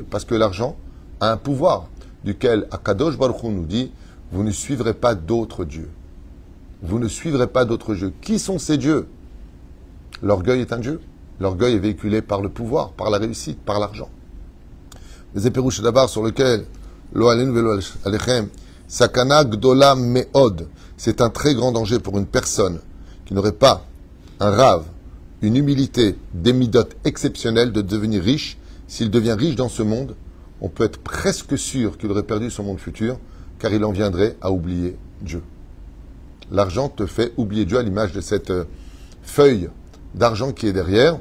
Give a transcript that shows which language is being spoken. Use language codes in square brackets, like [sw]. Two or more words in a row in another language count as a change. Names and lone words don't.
[fr] Parce que l'argent a un pouvoir duquel [he] הקדוש ברוך הוא [fr] nous dit, vous ne suivrez pas d'autres dieux. Vous ne suivrez pas d'autres dieux. Qui sont ces dieux? L'orgueil est un dieu. L'orgueil est véhiculé par le pouvoir, par la réussite, par l'argent. Les éperouches d'abord sur lequel [he] לא עלינו ולא עליכם, סכנה גדולה מאוד, [fr] c'est un très grand danger pour une personne qui n'aurait pas un rave, une humilité, des midotes exceptionnelles de devenir riche. S'il devient riche dans ce monde, on peut être presque sûr qu'il aurait perdu son monde futur, car il en viendrait à oublier Dieu. L'argent te fait oublier Dieu à l'image de cette feuille d'argent qui est derrière.